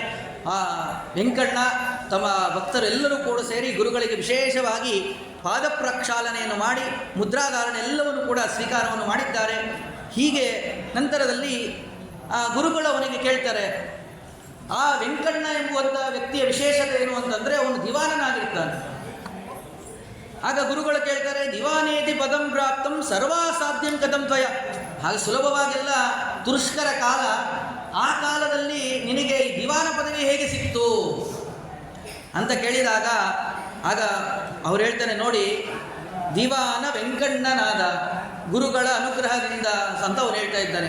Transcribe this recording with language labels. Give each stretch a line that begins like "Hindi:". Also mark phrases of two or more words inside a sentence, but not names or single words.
Kannada: ಆ ವೆಂಕಣ್ಣ ತಮ್ಮ ಭಕ್ತರೆಲ್ಲರೂ ಕೂಡ ಸೇರಿ ಗುರುಗಳಿಗೆ ವಿಶೇಷವಾಗಿ ಪಾದ ಪ್ರಕ್ಷಾಲನೆಯನ್ನು ಮಾಡಿ ಮುದ್ರಾಧಾರಣೆ ಎಲ್ಲವನ್ನು ಕೂಡ ಸ್ವೀಕಾರವನ್ನು ಮಾಡಿದ್ದಾರೆ. ಹೀಗೆ ನಂತರದಲ್ಲಿ ಆ ಗುರುಗಳು ಅವನಿಗೆ ಕೇಳ್ತಾರೆ, ಆ ವೆಂಕಣ್ಣ ಎಂಬುವಂಥ ವ್ಯಕ್ತಿಯ ವಿಶೇಷತೆ ಏನು ಅಂತಂದರೆ ಅವನು ದಿವಾನನಾಗಿರ್ತಾನೆ. ಆಗ ಗುರುಗಳು ಕೇಳ್ತಾರೆ,
Sanskrit: ದಿವಾನೇತಿ ಪದಂ ಪ್ರಾಪ್ತಂ ಸರ್ವಾಸಾಧ್ಯಂ ಕಥಂ ತ್ವಯ.
Kannada: ಹಾಗೆ ಸುಲಭವಾಗೆಲ್ಲ ತುರುಷ್ಕರ ಕಾಲ, ಆ ಕಾಲದಲ್ಲಿ ನಿನಗೆ ಈ ದಿವಾನ ಪದವಿ ಹೇಗೆ ಸಿಕ್ತು ಅಂತ ಕೇಳಿದಾಗ ಆಗ ಅವ್ರು ಹೇಳ್ತಾರೆ, ನೋಡಿ, ದಿವಾನ ವೆಂಕಣ್ಣನಾದ ಗುರುಗಳ ಅನುಗ್ರಹದಿಂದ ಅಂತ ಅವ್ರು ಹೇಳ್ತಾ ಇದ್ದಾನೆ.